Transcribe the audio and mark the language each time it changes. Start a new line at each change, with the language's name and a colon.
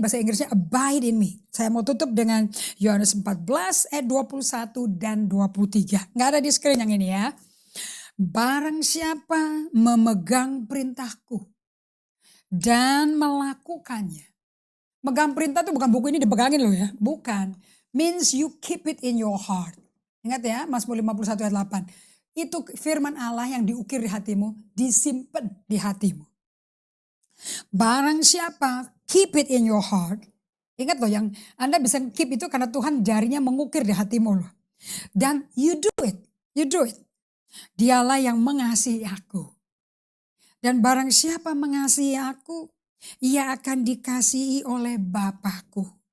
Indonesian: Ini bahasa Inggrisnya
English: abide in me.
Indonesian: Saya mau tutup dengan Yohanes 14 ayat 21 dan 23. Nggak ada di screen yang ini ya. Barang siapa memegang perintahku dan melakukannya. Megang perintah itu bukan buku ini dipegangin loh ya. Bukan.
English: Means you keep it in your heart.
Indonesian: Ingat ya Mazmur 51 ayat 8. Itu firman Allah yang diukir di hatimu. Disimpan di hatimu. Barang siapa
English: keep it in your heart.
Indonesian: Ingat loh yang Anda bisa keep itu karena Tuhan jarinya mengukir di hatimu loh.
English: Dan you do it. You do it.
Indonesian: Dialah yang mengasihi aku. Dan barang siapa mengasihi aku. Ia akan dikasihi oleh Bapakku.